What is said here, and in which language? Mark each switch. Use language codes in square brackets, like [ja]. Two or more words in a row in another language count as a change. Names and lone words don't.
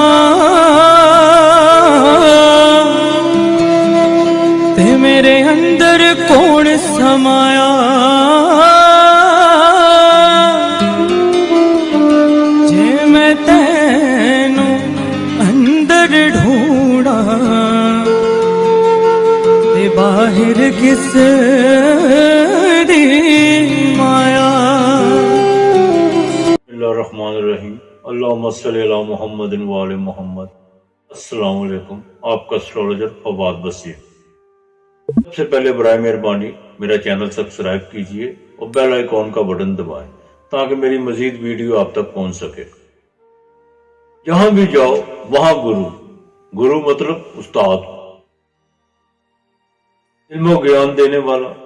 [pa] تے میرے اندر کون سمایا جے میں تینوں اندر ڈھونڈا تے باہر کس دی مایا. [ar] بسم الله الرحمن الرحيم. اللهم صل على محمد وآل محمد. السلام عليكم. [ur] آپکا ایسٹرولوجر فواد بصیر۔ سب سے پہلے برائے مہربانی میرا چینل سبسکرائب کیجیے اور [en] bell icon [ur] کا بٹن دبائیں تاکہ میری مزید ویڈیو آپ تک پہنچ سکے. جہاں بھی جاؤ وہاں گرو، گرو مطلب استاد، علم اور گیان دینے والا.